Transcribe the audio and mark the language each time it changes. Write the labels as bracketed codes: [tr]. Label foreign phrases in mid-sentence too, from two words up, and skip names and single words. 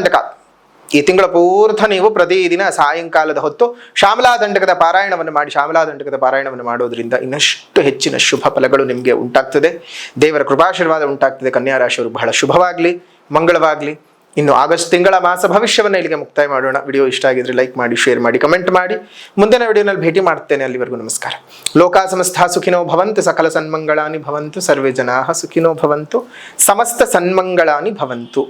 [kn] ಶ್ಯಾಮಲಾ ದಂಡಕ ಈ ತಿಂಗಳ ಪೂರ್ಥ ನೀವು ಪ್ರತಿದಿನ ಸಾಯಂಕಾಲದ ಹೊತ್ತು ಶ್ಯಾಮಲಾದಂಡಕದ ಪಾರಾಯಣವನ್ನು ಮಾಡಿ, ಶ್ಯಾಮಲಾದಂಡಕದ ಪಾರಾಯಣವನ್ನು ಮಾಡೋದ್ರಿಂದ ಇನ್ನಷ್ಟು ಹೆಚ್ಚಿನ ಶುಭ ಫಲಗಳು ನಿಮಗೆ ಉಂಟಾಗ್ತದೆ. ದೇವರ ಕೃಪಾಶೀರ್ವಾದ ಉಂಟಾಗ್ತದೆ. ಕನ್ಯಾ ರಾಶಿಯವರು ಬಹಳ ಶುಭವಾಗಲಿ, ಮಂಗಳವಾಗಲಿ. ಇನ್ನು ಆಗಸ್ಟ್ ತಿಂಗಳ ಮಾಸ ಭವಿಷ್ಯವನ್ನು ಇಲ್ಲಿಗೆ ಮುಕ್ತಾಯ ಮಾಡೋಣ. ವಿಡಿಯೋ ಇಷ್ಟ ಆಗಿದ್ರೆ ಲೈಕ್ ಮಾಡಿ, ಶೇರ್ ಮಾಡಿ, ಕಮೆಂಟ್ ಮಾಡಿ. ಮುಂದಿನ ವಿಡಿಯೋನಲ್ಲಿ ಭೇಟಿ ಮಾಡ್ತೇನೆ. ಅಲ್ಲಿವರೆಗೂ ನಮಸ್ಕಾರ. [sa] ಲೋಕ ಸಮಸ್ತ ಸುಖಿನೋ ಭವಂತು, ಸಕಲ ಸನ್ಮಂಗಳಾನಿ ಭವಂತು, ಸರ್ವೇ ಜನಾಃ ಸುಖಿನೋ ಭವಂತು, ಸಮಸ್ತ ಸನ್ಮಂಗಳಾನಿ ಭವಂತು.